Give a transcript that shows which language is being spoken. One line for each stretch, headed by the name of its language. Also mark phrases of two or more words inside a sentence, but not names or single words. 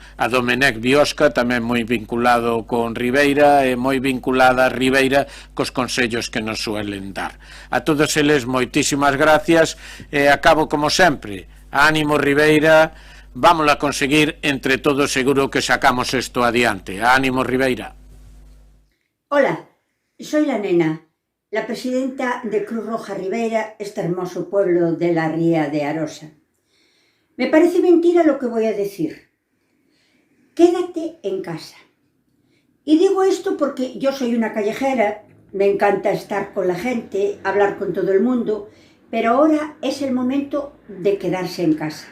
Galician: A Domenech Biosca, tamén moi vinculado con Ribeira e moi vinculada a Ribeira cos consellos que nos suelen dar. A todos eles moitísimas gracias e acabo como sempre. Ánimo Ribeira, vámonos a conseguir entre todos, seguro que sacamos esto adiante. Ánimo Ribeira.
Spanish: Hola, soy la nena, la presidenta de Cruz Roja Ribeira, este hermoso pueblo de la Ría de Arosa. Me parece mentira lo que voy a decir. Quédate en casa. Y digo esto porque yo soy una callejera, me encanta estar con la gente, hablar con todo el mundo, pero ahora es el momento de quedarse en casa.